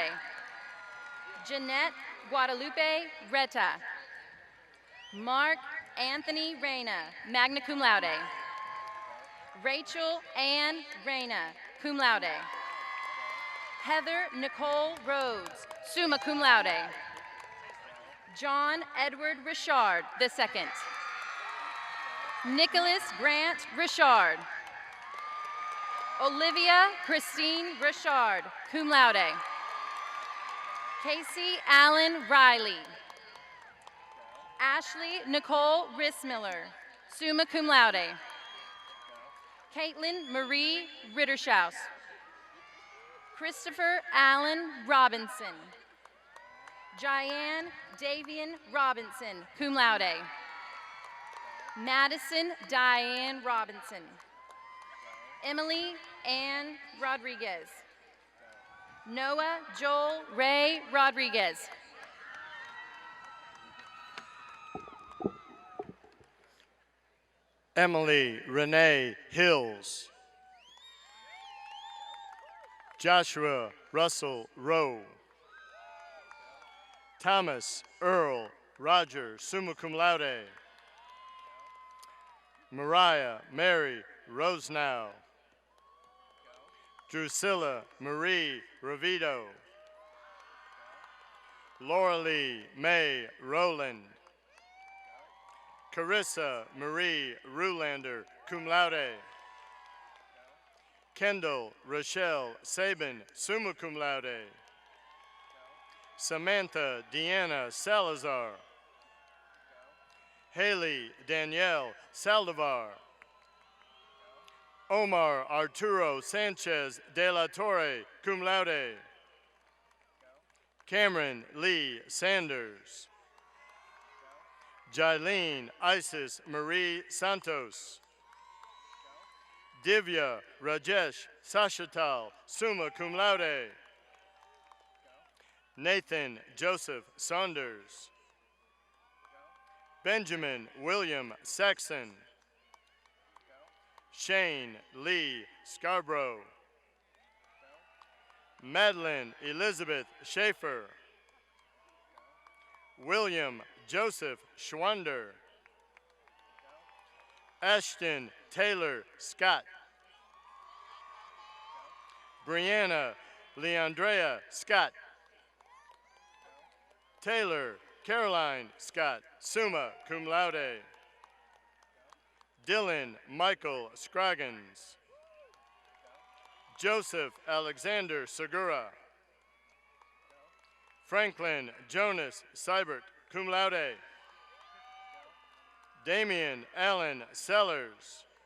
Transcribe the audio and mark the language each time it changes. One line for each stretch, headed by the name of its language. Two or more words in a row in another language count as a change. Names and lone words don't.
English: Jeanette Guadalupe Reta. Mark Anthony Reyna,
Latin: magna cum laude.
English: Rachel Ann Reyna,
Latin: cum laude.
English: Heather Nicole Rhodes,
Latin: summa cum laude.
English: John Edward Richard II. Nicholas Grant Richard. Olivia Christine Richard,
Latin: cum laude.
English: Casey Allen Riley. Ashley Nicole Rissmiller,
Latin: summa cum laude.
English: Caitlin Marie Rittershaus. Christopher Allen Robinson. Diane Davian Robinson,
Latin: cum laude.
English: Madison Diane Robinson. Emily Ann Rodriguez. Noah Joel Ray Rodriguez. Emily Renee Hills. Joshua Russell Rowe. Thomas Earl Roger,
Latin: summa cum laude.
English: Mariah Mary Rosenow. Drusilla Marie Ravido. Laura Lee May Rowland. Carissa Marie Rulander,
Latin: cum laude.
English: Kendall Rochelle Sabin,
Latin: summa cum laude.
English: Samantha Deanna Salazar. Haley Danielle Saldivar. Omar Arturo Sanchez de la Torre,
Latin: cum laude.
English: Cameron Lee Sanders. Jailene Isis Marie Santos. Divya Rajesh Sashatal,
Latin: summa cum laude.
English: Nathan Joseph Saunders. Benjamin William Saxon. Shane Lee Scarborough. Madeline Elizabeth Schaefer. William Joseph Schwander. Ashton Taylor Scott. Brianna Leandrea Scott. Taylor Caroline Scott,
Latin: summa cum laude.
English: Dylan Michael Scroggins. Joseph Alexander Segura. Franklin Jonas Seibert,
Latin: cum laude.
English: Damian Allen Sellers.